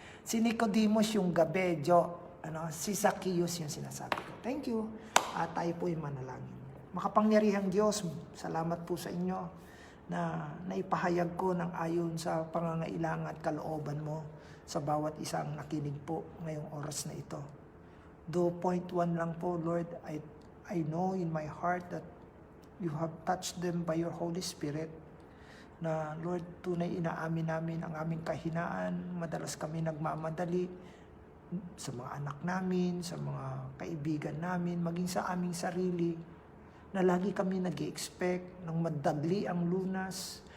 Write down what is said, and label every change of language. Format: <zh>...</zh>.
<tl>Si Nicodemus yung gabejo, si Zacchaeus yung sinasabi ko.</tl> <en>Thank you.</en> <tl>Tayo po yung manalangin. Makapangyarihang Diyos, salamat po sa inyo na naipahayag ko ng ayon sa pangangailangan at kalooban mo sa bawat isang nakinig po ngayong oras na ito.</tl> <en>Do point 1</en> <tl>lang po,</tl> <en>Lord, I know in my heart that you have touched them by your Holy Spirit.</en> <tl>Na, Lord, tunay inaamin namin ang aming kahinaan. Madalas kami nagmamadali sa mga anak namin, sa mga kaibigan namin, maging sa aming sarili. Na lagi kami nag-i-expect ng madagli ang lunas.</tl>